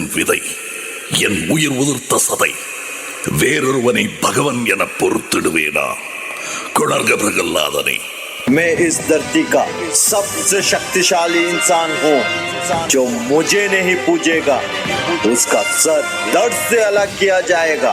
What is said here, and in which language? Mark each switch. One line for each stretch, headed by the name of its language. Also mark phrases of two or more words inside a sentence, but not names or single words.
Tamil: விதை, என் உயிர் உதிர்த்த சதை, வேறொருவனை பகவன் என பொறுத்திடுவேனா? கொணர்க பிரகல்லாதனை।
Hindi: मैं इस धरती का सबसे शक्तिशाली इंसान हूँ। जो मुझे नहीं पूजेगा उसका सर धड़ से अलग किया जाएगा।